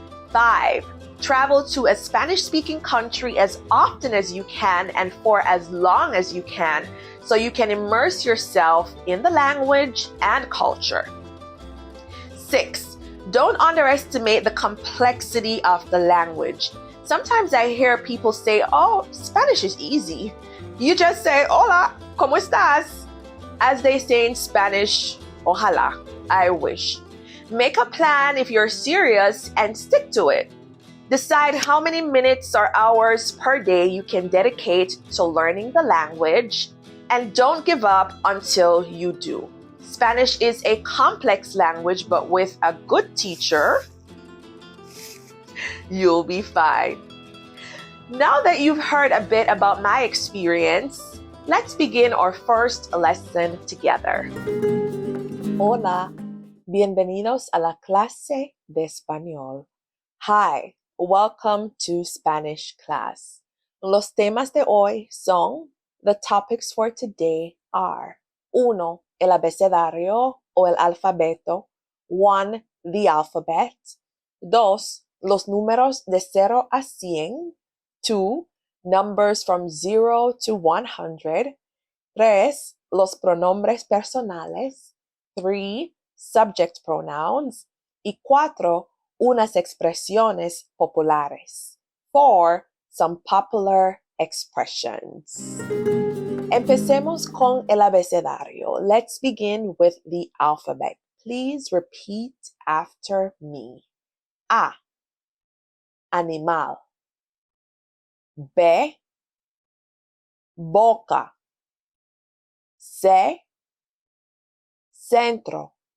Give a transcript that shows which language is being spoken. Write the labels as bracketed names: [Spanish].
[English] 5, travel to a Spanish-speaking country as often as you can and for as long as you can so you can immerse yourself in the language and culture. 6, don't underestimate the complexity of the language. Sometimes I hear people say, oh, Spanish is easy. You just say, [Spanish] hola, ¿cómo estás? [English] As they say in Spanish, ojalá, I wish. Make a plan if you're serious and stick to it. Decide how many minutes or hours per day you can dedicate to learning the language, and don't give up until you do. Spanish is a complex language, but with a good teacher, you'll be fine. Now that you've heard a bit about my experience, let's begin our first lesson together. [Spanish] Hola, bienvenidos a la clase de español. [English] Hi, welcome to Spanish class. [Spanish] Los temas de hoy son, [English] the topics for today are 1. [Spanish] El abecedario o el alfabeto. 1. [English] The alphabet. [Spanish] Dos, los números de 0 a 100. [English] 2, numbers from 0 to 100. [Spanish] 3, los pronombres personales. 3, [English] subject pronouns. [Spanish] Y 4, unas expresiones populares. [English] 4, some popular expressions. [Spanish] Empecemos con el abecedario. [English] Let's begin with the alphabet. Please repeat after me. A, animal. [Spanish] B, boca. C, centro.